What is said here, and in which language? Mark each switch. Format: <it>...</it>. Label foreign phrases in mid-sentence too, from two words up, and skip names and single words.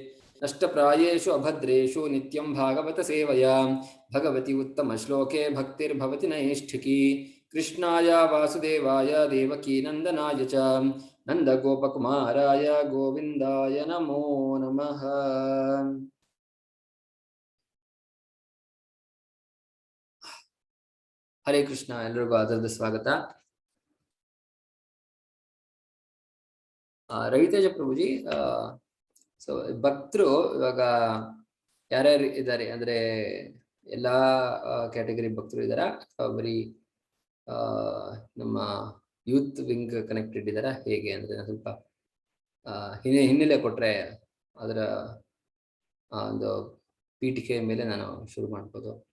<sa>नष्टप्रायेषु अभद्रेषु नित्यं भागवत सेवया भगवति उत्तमश्लोके भक्तिर्भवति नैष्ठिकी। कृष्णाय वासुदेवाय देवकी नन्दनाय च नन्दगोपकुमाराय गोविन्दाय नमो नमः।</sa> <kn>ಹರೇ ಕೃಷ್ಣ. ಎಲ್ಲರಿಗೂ ಆದರದ ಸ್ವಾಗತ. ರವಿತೇಜ ಪ್ರಭುಜಿ, ಸೊ ಭಕ್ತರು ಇವಾಗ ಯಾರ್ಯಾರು ಇದ್ದಾರೆ ಅಂದ್ರೆ ಎಲ್ಲಾ ಕ್ಯಾಟಗರಿ ಭಕ್ತರು ಇದ್ದಾರಾ ಅಥವಾ ಬರೀ ನಮ್ಮ</kn> <en>youth wing connected</en> <kn>ಇದ್ದಾರಾ ಹೇಗೆ ಅಂದ್ರೆ ಸ್ವಲ್ಪ ಹಿನ್ನೆಲೆ ಕೊಟ್ರೆ ಅದರ ಒಂದು ಪೀಠಿಕೆ ಮೇಲೆ ನಾನು ಶುರು ಮಾಡ್ಬೋದು.</kn>